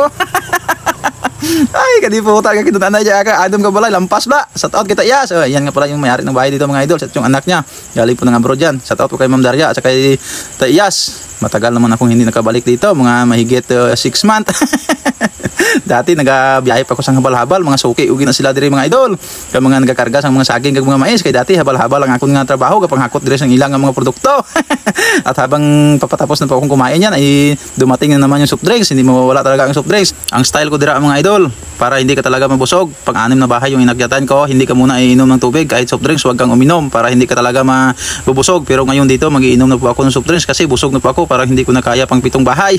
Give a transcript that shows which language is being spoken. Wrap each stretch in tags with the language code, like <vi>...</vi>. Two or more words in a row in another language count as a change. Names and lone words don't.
<hil>Ay, kadi po talaga kita nanay ka. Adom ka balay, lampas ba?</hil> <en>Shout out</en> <hil>kita Iyas.</hil> <tl>Yan nga pala yung may-ari ng bahay dito mga idol. At yung anak niya, galing po ng abroad yan.</tl> <en>Shout out</en> <tl>po kay Ma'am Daria at kay Iyas. Matagal naman akong hindi nakabalik dito, mga mahigit 6 months.</tl> <hil>Dati nagabiyahe pa ko sa habal-habal, mga suki ugi na sila diri mga idol. Kay mga nagakarga sa mga saging kag mga mais, kay dati habal-habal ang akong nga trabaho kapang hakot diri sang ilang nga mga produkto.</hil> <tl>At habang papatapos na po akong kumain yan ay dumating na naman yung</tl> <en>soft drinks.</en> <tl>Hindi mawawala talaga ang</tl> <en>soft drinks.</en> <tl>Ang style ko dira mga idol, para hindi ka talaga mabusog. Pang-anim na bahay yung inagyatan ko, hindi ka muna iinom ng tubig kahit</tl> <en>soft drinks,</en> <tl>huwag kang uminom para hindi ka talaga mabubusog. Pero ngayon dito magiinom na po ako ng</tl> <en>soft drinks</en> <tl>kasi busog na po ako, para hindi ko na kaya pang 7 bahay.</tl>